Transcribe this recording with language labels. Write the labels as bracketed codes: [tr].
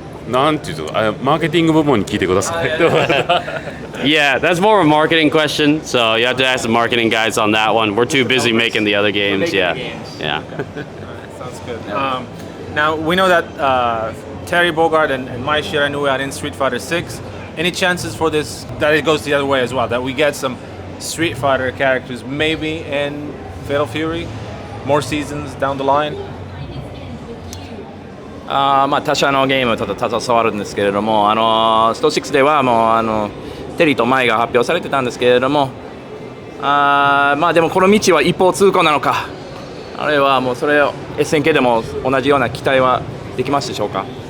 [ja] なんていうか、マーケティング部門に聞いてください。 [en] Yeah, that's more of a marketing question, so you have to ask the marketing guys on that one. We're too busy making the other games. Yeah. Sounds good. Now we know that Terry Bogard and Mai Shiranui are in Street Fighter 6. Any chances for this that it goes the other way as well? That we get some Street Fighter characters maybe in Fatal Fury, more seasons down the line? [ja] まあ他社のゲームと携わるんですけれども、スト6ではもうテリーとマイが発表されてたんですけれども、まあでもこの道は一方通行なのか、あるいはもうそれを SNK でも同じような期待はできますでしょうか？